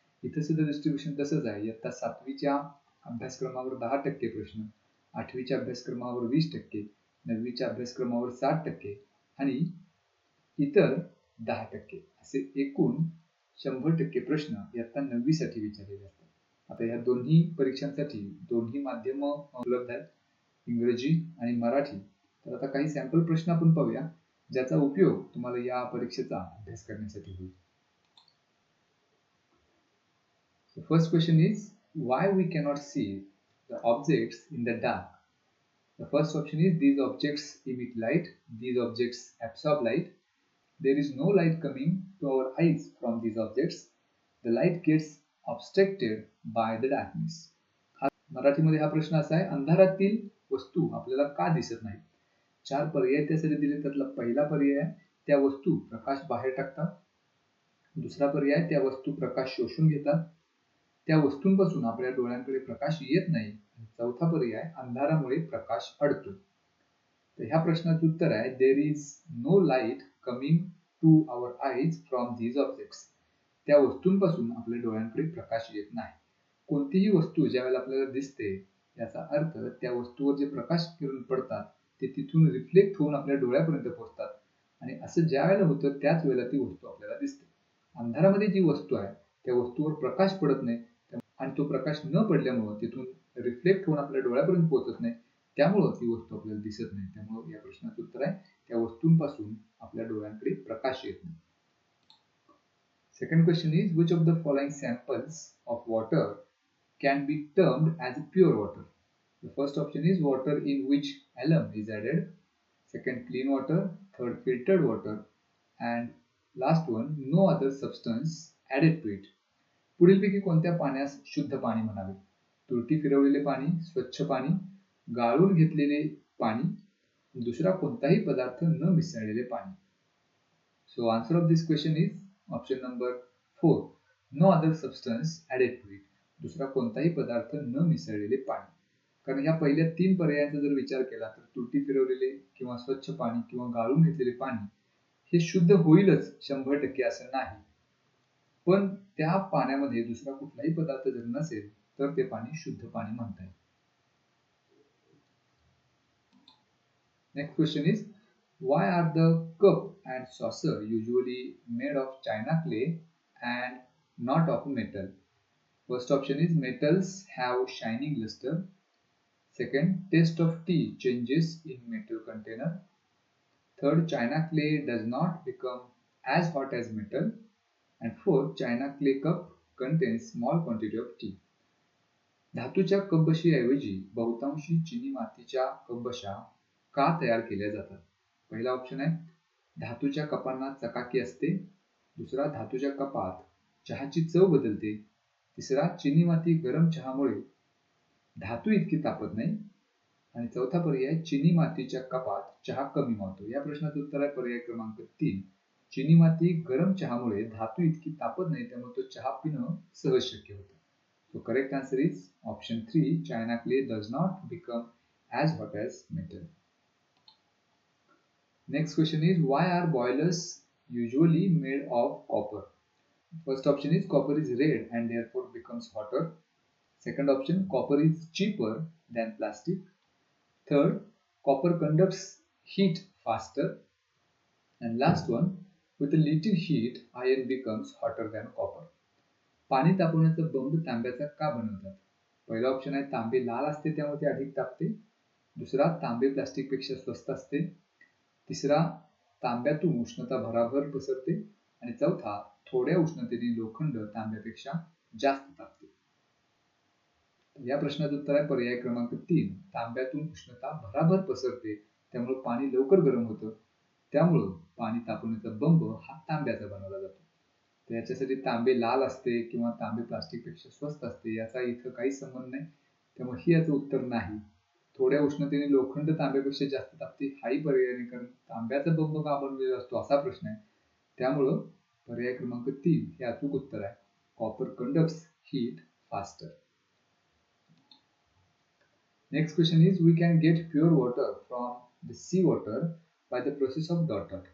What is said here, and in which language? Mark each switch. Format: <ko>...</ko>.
<mr>इथं सुद्धा डिस्ट्रीब्युशन तसंच आहे. इयत्ता 7वीच्या अभ्यासक्रमावर 10% प्रश्न, 8वीच्या अभ्यासक्रमावर 20%, 9वीच्या अभ्यासक्रमावर 60% आणि इतर 10% असे एकूण 100% प्रश्न इयत्ता 9वी साठी विचारलेले असतात. आता या दोन्ही परीक्षांसाठी दोन्ही माध्यम उपलब्ध आहेत, इंग्रजी आणि मराठी. तर आता काही सॅम्पल प्रश्न आपण पाहूया ज्याचा उपयोग तुम्हाला या परीक्षेचा अभ्यास करण्यासाठी होईल.</mr> <en>The first question is why we cannot see the objects in the dark. The first option is these objects emit light, these objects absorb light, there is no light coming to our eyes from these objects, the light gets obstructed by the darkness.</en> <mr>मराठीमध्ये हा प्रश्न असा आहे, अंधारातील वस्तू आपल्याला का दिसत नाहीत. 4 पर्याय त्यासाठी दिले. त्यातला पहिला पर्याय आहे त्या वस्तू प्रकाश बाहेर टाकतात, दुसरा पर्याय त्या वस्तू प्रकाश शोषून घेतात, त्या वस्तूंपासून आपल्या डोळ्यांकडे प्रकाश येत नाही, आणि चौथा पर्याय अंधारामुळे प्रकाश अडतो. तर ह्या प्रश्नाचं उत्तर आहे</mr> <en>There is no light coming to our eyes from these objects.</en> <mr>त्या वस्तूंपासून आपल्या डोळ्यांकडे प्रकाश येत नाही. कोणतीही वस्तू ज्यावेळेला आपल्याला दिसते याचा अर्थ त्या वस्तूवर जे प्रकाश किरण पडतात ते तिथून रिफ्लेक्ट होऊन आपल्या डोळ्यापर्यंत पोहोचतात आणि असं ज्या वेळेला होतं त्याच वेळेला ती वस्तू आपल्याला दिसते. अंधारामध्ये जी वस्तू आहे त्या वस्तूवर प्रकाश पडत नाही आणि तो प्रकाश न पडल्यामुळे तिथून रिफ्लेक्ट होऊन आपल्या डोळ्यापर्यंत पोहोचत नाही, त्यामुळे ती वस्तू आपल्याला दिसत नाही. त्यामुळे या प्रश्नाचं उत्तर आहे त्या वस्तूंपासून आपल्या डोळ्यांकडे प्रकाश येत नाही.</mr> <en>Second question is which of the following samples of water can be termed as pure water? The first option is water in which alum is added, second clean water, third filtered water, and last one no other substance added to it.</en> <mr>पुढीलपैकी कोणत्या पाण्यास शुद्ध पाणी म्हणावे? तुरटी फिरवलेले पाणी, स्वच्छ पाणी, गाळून घेतलेले पाणी, दुसरा कोणताही पदार्थ न मिसळलेले पाणी.</mr> <en>So answer of this question is option number 4, no other substance added to it.</en> <mr>दुसरा कोणताही पदार्थ न मिसळलेले पाणी. कारण ह्या पहिल्या 3 पर्यायांचा जर विचार केला तर तुरटी फिरवलेले किंवा स्वच्छ पाणी किंवा गाळून घेतलेले पाणी हे शुद्ध होईलच 100% असं नाही, पण त्या पाण्यामध्ये दुसरा कुठलाही पदार्थ जर नसेल तर ते पाणी शुद्ध पाणी म्हणता येईल.</mr> <en>Next question is why are the cup and saucer usually made of china clay and not of metal? First option is metals have shining luster, Second, taste of tea changes in metal container. Third, china clay does not become as hot as metal. And fourth, china clay cup contains small quantity of tea.</en> <mr>धातूच्या कपबशी ऐवजी बहुतांशी चिनी मातीच्या कपबशा का तयार केल्या जातात? पहिला ऑप्शन आहे धातूच्या कपांना चकाकी असते. दुसरा, धातूच्या कपात चहाची चव बदलते. तिसरा, चिनी माती गरम चहामुळे धातू इतकी तापत नाही. आणि चौथा पर्याय, चिनी मातीच्या कपात चहा कमी मावतो. या प्रश्नाचं उत्तर आहे पर्याय क्रमांक 3. चिनी माती गरम चहामुळे धातू इतकी तापत नाही, त्यामुळे तो चहा पिणं सहज शक्य होतं.</mr> <en>So correct answer is option 3. China clay does not become as hot as metal. Next question is, why are boilers usually made of copper? First option is copper is red and therefore becomes hotter. Second option, copper is cheaper than plastic. Third, copper conducts heat faster. And last one, with a little heat, iron becomes hotter than copper.</en> <mr>पाणी तापवण्याचा बंब तांब्याचा का बनवतात? पहिला option आहे तांबे लाल असते त्यामुळे ते अधिक तापते. दुसरा, तांबे प्लास्टिक पेक्षा स्वस्त असते. तिसरा, तांब्यातून उष्णता भराभर पसरते. आणि चौथा, थोड्या उष्णतेने लोखंड तांब्यापेक्षा जास्त तापते. या प्रश्नाचं उत्तर आहे पर्याय क्रमांक 3. तांब्यातून उष्णता भराभर पसरते त्यामुळे पाणी लवकर गरम होतं. त्यामुळं पाणी तापवण्याचा बंब हा तांब्याचा बनवला जातो. तर याच्यासाठी तांबे लाल असते किंवा तांबे प्लास्टिक पेक्षा स्वस्त असते याचा इथं काही संबंध नाही. त्यामुळे ही याचं उत्तर नाही. थोड्या उष्णतेने लोखंड तांब्यापेक्षा जास्त तापते हाही पर्याय नाही, कारण तांब्याचा बंब का बनवलेला असतो असा प्रश्न आहे. त्यामुळं पर्याय क्रमांक 3 हे अचूक उत्तर आहे.</mr> <en>Copper conducts heat faster. Next question is, we can get pure water from the sea water by the process of dot.</en>